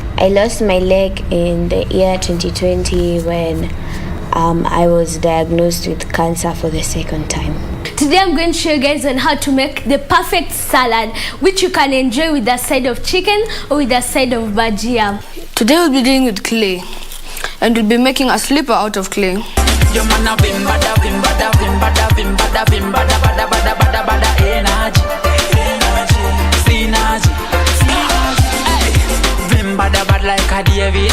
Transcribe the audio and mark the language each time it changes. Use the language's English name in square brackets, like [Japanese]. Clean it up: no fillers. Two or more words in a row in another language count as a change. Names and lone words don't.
[English] I lost my leg in the year 2020 when I was diagnosed with cancer for the second time. Today I'm going to show you guys on how to make the perfect salad, which you can enjoy with a side of chicken or with a side of bhajia. Today we'll be dealing with clay, and we'll be making a slipper out of clay. Your man a bim bada bim bada bim bada bim bada bim bada bada bada bada bada energy, synergy. Hey, bim bada bada like a David.